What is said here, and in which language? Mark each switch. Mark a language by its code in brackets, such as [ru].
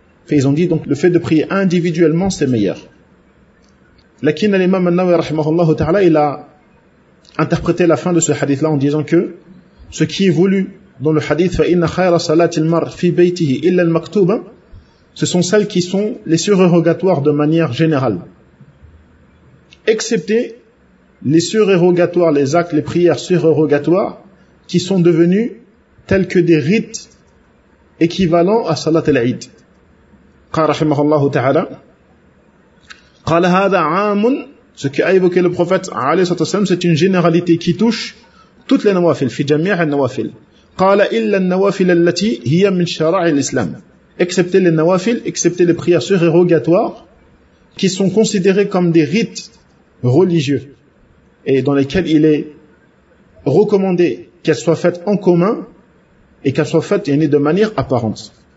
[fr] Et ils ont dit, donc, le fait de prier individuellement, c'est meilleur. Lakin al-imam an-Nawawi [ar] rahimahullah ta'ala, [fr] il a interprété la fin de ce hadith-là en disant que ce qui est voulu dans le hadith, [ar] فَإِنَّ خَيْرَ صَلَاتِ الْمَرْءِ فِي بَيْتِهِ إِلَّا الْمَكْتُوبَ, [fr] ce sont celles qui sont les surérogatoires de manière générale. Excepté les surérogatoires, les actes, les prières surérogatoires qui sont devenus tels que des rites équivalents à Salat al-Aïd. [ar] قال رحمه الله تعالى قال هذا عام. [fr] Ce qui a évoqué le prophète [ar] عليه الصلاة والسلام, [fr] c'est une généralité qui touche toutes les nawafil, [ar] في جميع النوافل. قال إلا النوافل التي هي من شرع الإسلام. [fr] Excepté les nawafil, excepté les prières surérogatoires qui sont considérées comme des rites religieux et dans lesquels il est recommandé qu'elles soient faites en commun et qu'elles soient faites يعني, de manière apparente.